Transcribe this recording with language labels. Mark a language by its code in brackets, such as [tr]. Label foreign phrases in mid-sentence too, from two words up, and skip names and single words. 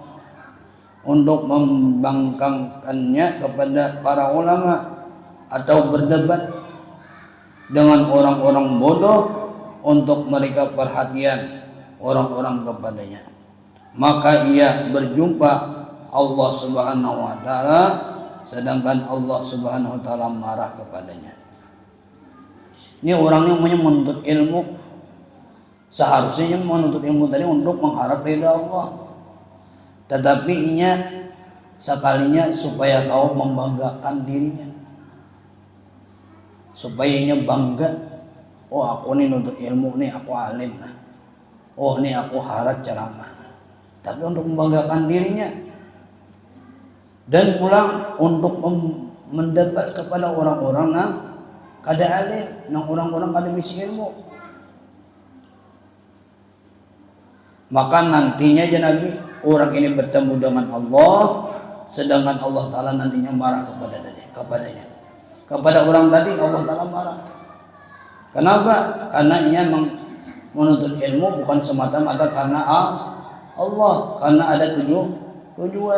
[id] untuk membangkangkannya kepada para ulama, atau berdebat dengan orang-orang bodoh untuk mereka perhatian orang-orang kepadanya, maka ia berjumpa Allah [ar] Subhanahu wa taala [id] sedangkan Allah [ar] Subhanahu wa taala [id] marah kepadanya. Ini orang yang menuntut ilmu, seharusnya menuntut ilmu tadi untuk mengharap ridha Allah. [bjn] Tetapi inya sekalinya supaya kau membanggakan dirinya, supaya inya bangga, oh aku nih nuntut ilmu nih, aku alim, oh nih aku harap ceramah. Tapi untuk membanggakan dirinya, dan pulang untuk mendebat kepada orang-orang yang kada alim, yang orang-orang kada bisi ilmu. [id] Maka nantinya aja Nabi, orang ini bertemu dengan Allah, sedangkan Allah Ta'ala nantinya marah kepadanya. Kepada orang tadi Allah Ta'ala marah. Kenapa? Karena ia menuntut ilmu bukan semata-mata karena Allah, karena ada tujuan.